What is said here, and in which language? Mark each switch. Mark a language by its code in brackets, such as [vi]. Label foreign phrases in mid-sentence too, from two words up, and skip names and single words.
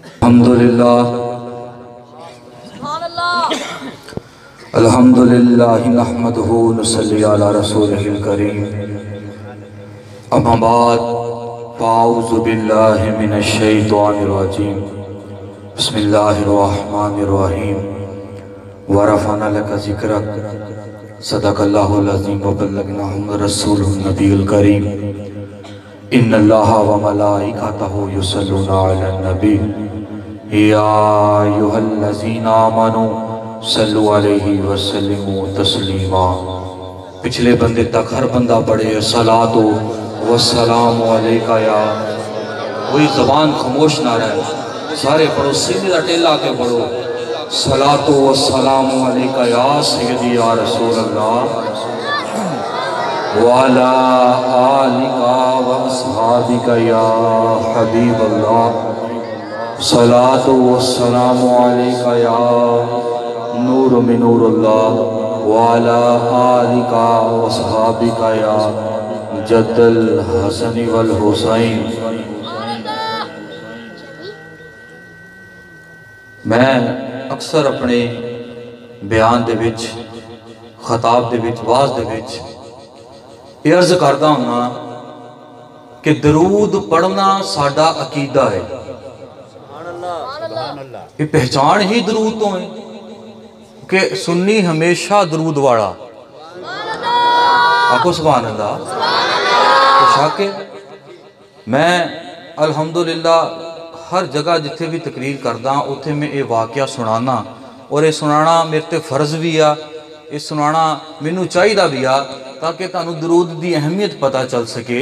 [ar] الحمد لله نحمده ونصلي على رسوله الكريم أما بعد فأعوذ بالله من الشيطان الرجيم بسم الله الرحمن الرحيم ورفعنا لك ذكرك صدق الله العظيم وبلغنا رسول النبي الكريم إن الله وملائكته يصلون على النبي يا أيها الذين آمنوا صلوا عليه وسلموا تسليما. [pa] پچھلے بندے تک ہر بندہ پڑھے [ar] الصلاة والسلام عليك يا, [pa] کوئی زبان خاموش نہ رہے، سارے پڑھو، سینے دا ٹیلا کے پڑھو. [ar] الصلاة والسلام عليك يا سيدي يا رسول الله وعلى آلك وأصحابك يا حبيب الله. الصلاة والسلام عليك يا نور من نور الله وعلى آلك وأصحابك يا جد الحسن والحسين. [pa] میں اکثر اپنے بیان دے وچ، خطاب دے وچ، وعظ دے وچ یہ عرض کردا ہنا کہ درود پڑھنا ساڈا عقیدہ ہے. یہ پہچان ہی درود تو ہے کہ سنی ہمیشہ درود والا. [ur] آپکو [ar] سبحان الله. [pa] شاکے میں الحمدللہ ہر جگہ جتھے بھی تقریر کردا اوتھے میں یہ واقعہ سنانا، اور یہ سنانا میرے تے فرض بھی آ، یہ سنانا مینوں چاہیدا بھی آ تاکہ تہانوں درود دی اہمیت پتا چل سکے.